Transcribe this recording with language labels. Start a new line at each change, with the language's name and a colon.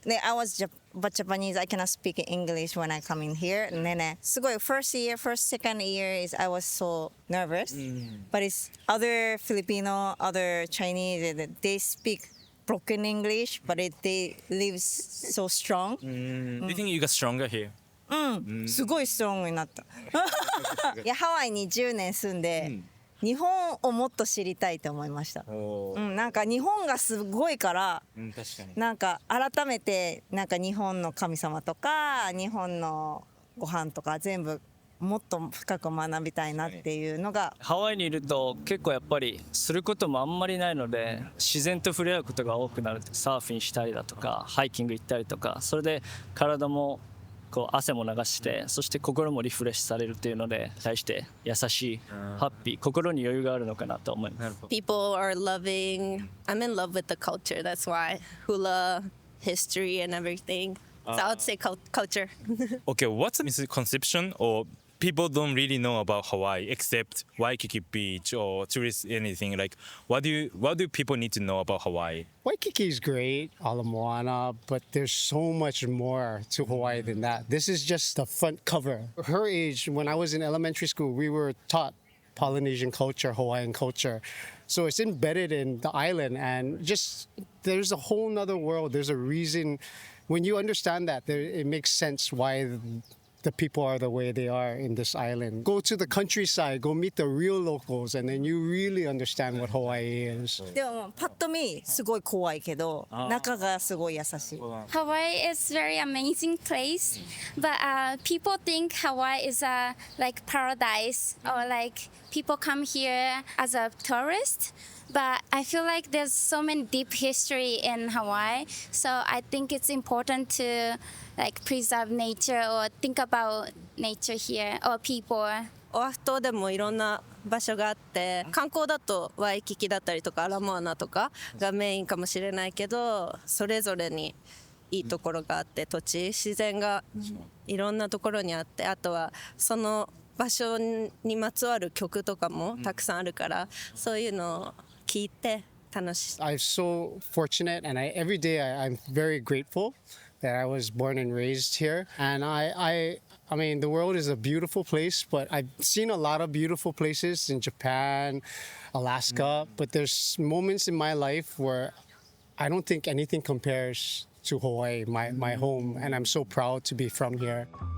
English: I was but Japanese, I cannot speak English when I come in here.
Japanese: すごい
English: second year is I was so nervous. But it's other Filipino, other Chinese, they speak broken English, but they live so strong. Do you think you got stronger here?
Japanese: すごいストロングになった。いや、ハワイに10年住んで、日本をもっと知りたいと思いました。なんか日本がすごいから、確かに。なんか改めてなんか日本の神様とか日本のご飯とか全部もっと深く学びたいなっていうのが。ハワイにいると結構やっぱりすることもあんまりないので自然と触れ合うことが多くなる。サーフィンしたりだとかハイキング行ったりとか、それで体もこう汗も流して、そして心もリフレッシュされるっていうので対して優しい、ハッピー、心に余裕があるのかなと思います。
English: people are loving. I'm in love with the culture. That's why hula, history, and everything. So I would say culture. Okay, what's a misconception or people don't really know about Hawaii except Waikiki Beach or tourist anything? Like, what do people need to know about Hawaii? Waikiki is great, Ala Moana, but there's so much more to Hawaii than that. This is just the front cover. Her age, when I was in elementary school, we were taught Polynesian culture, Hawaiian culture. So it's embedded in the island, and just there's a whole nother world. There's a reason. When you understand that, it makes sense why the people are the way they are in this island. Go to the countryside, go meet the real locals, and then you really understand what Hawaii is.
Japanese: でもパッと見すごい怖いけど中がすごい優しい。
English: Hawaii is very amazing place, but people think Hawaii is a like paradise or like people come here as a tourist. But I feel like there's so many deep history in Hawaii, so I think it's important to like preserve nature or think about nature here or people.
Japanese: オアフ島でもいろんな場所があって観光だとワイキキだったりとかアラモアナとかがメインかもしれないけどそれぞれにいいところがあって土地自然がいろんなところにあってあとはその場所にまつわる曲とかもたくさんあるからそういうのを聞いて楽しい。
English: I'm so fortunate, and every day I'm very grateful that I was born and raised here. And I mean, the world is a beautiful place, but I've seen a lot of beautiful places in Japan, Alaska. But there's moments in my life where I don't think anything compares to Hawaii, my home, and I'm so proud to be from here.